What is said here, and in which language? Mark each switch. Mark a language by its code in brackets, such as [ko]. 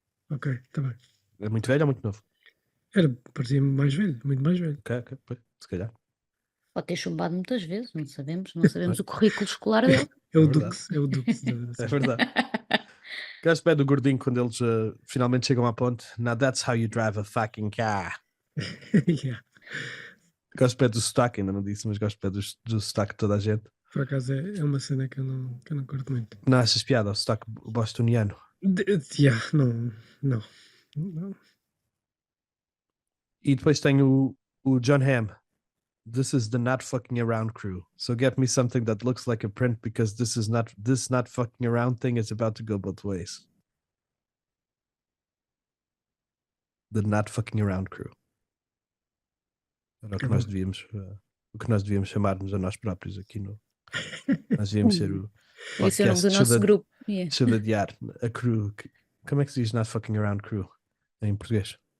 [pt] Ok, está bem. É muito velho ou muito novo? Parecia mais velho, muito mais velho. Ok, pois, se calhar. Pode ter chumbado muitas vezes, não sabemos o currículo escolar dele. É o verdade. Dux, é o Dux. É verdade. Gosto bem do gordinho quando eles finalmente chegam à ponte. [en] Now that's how you drive a fucking car. Yeah. [pt] Gosto bem do sotaque, ainda não disse, mas gosto bem do sotaque de toda a gente. Por acaso é uma cena que eu não curto muito. Não achas piada ao sotaque bostoniano? Não. E depois tenho o John Hamm. [en] This is the not fucking around crew. So get me something that looks like a print because this not fucking around thing is about to go both ways. The not fucking around crew. [pt] Era o que nós devíamos chamar-nos a nós próprios aqui no. Nós devíamos ser o Esse é o nome do nosso grupo. [en] Yeah. Chudadear a crew. [pt] Como é que se diz [en] not fucking around crew [pt] em português?